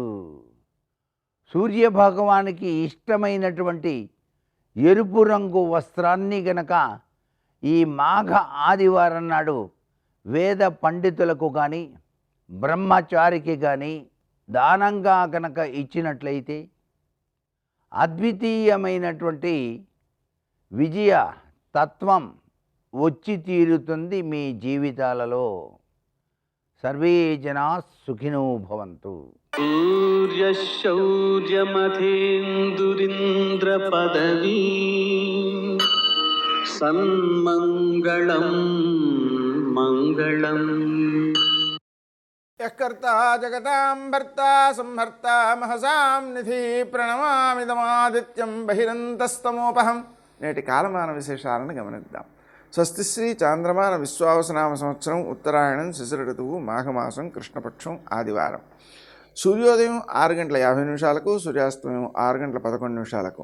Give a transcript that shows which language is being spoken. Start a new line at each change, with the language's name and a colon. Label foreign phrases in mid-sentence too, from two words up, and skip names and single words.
Telugu: సూర్య భగవానికి ఇష్టమైనటువంటి ఎరుపు రంగు వస్త్రాన్ని గనక ఈ మాఘ ఆదివారం నాడు వేద పండితులకు కానీ బ్రహ్మచారికి కానీ దానంగా కనుక ఇచ్చినట్లయితే అద్వితీయమైనటువంటి విజయ తత్వం వచ్చి తీరుతుంది మీ జీవితాలలో.
Sanskrit: సర్వే జనా సుఖినో భవంతు. सूर्यशौर्यमथेन्दुरिन्द्रपदवी सन्मङ्गलं मङ्गलम् यःकर्ता जगतां भर्ता संहर्ता महसां निधि ప్రణమామిదమాదిత్యం బహిరంతస్తమోపహం.
Telugu: నేటి కాలమాన విశేషాలను గమనిద్దాం. స్వస్తి శ్రీ చాంద్రమాన విశ్వావసనామ సంవత్సరం ఉత్తరాయణం శిశిర ఋతువు మాఘమాసం కృష్ణపక్షం ఆదివారం. సూర్యోదయం 6:50 సూర్యాస్తమయం 6:11.